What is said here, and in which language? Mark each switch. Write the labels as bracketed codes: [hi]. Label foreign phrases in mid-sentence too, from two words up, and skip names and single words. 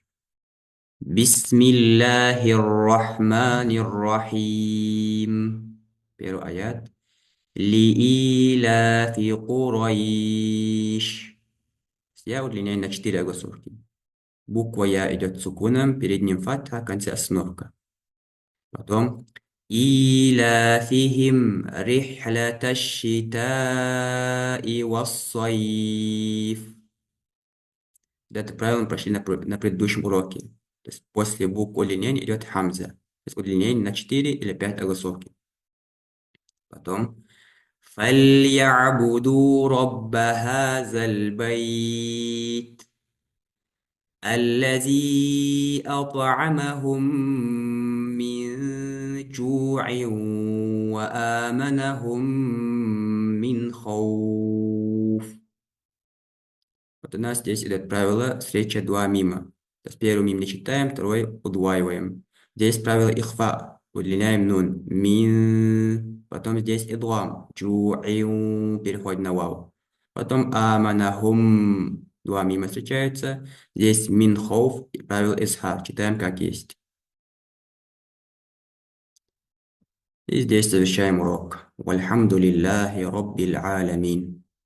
[ar] بسم الله الرحمن الرحيم. [ru] Первый аят. [ar] لإيلاف قريش. [ru] Я удлиняю на 4 огласовки. Буква Я идет сукуном, перед ним фатха, в конце остановка. [ar] Потом إيلافهم رحلة الشتاء والصيف. [ru] Это правило мы прошли на предыдущем уроке. То есть после буквы удлинения идет хамза. То есть удлинение на 4 или 5 огласовки. [ar] Потом فليعبدوا رب هذا البيت الذي أطعمهم من جوع وآمنهم من خوف. [ru] Вот у нас здесь идет правило встреча два мима. То есть первый мим не читаем, второй удваиваем. Здесь правило ихфа. Удлиняем нун. Мин. Потом здесь идлам. Джу'иу. Переходим на вау. Потом аманахум. Два мима встречаются. Здесь [ar] من خوف. [ru] И правило исхар. Читаем как есть. И здесь завершаем урок. [ar] والحمد لله رب العالمين.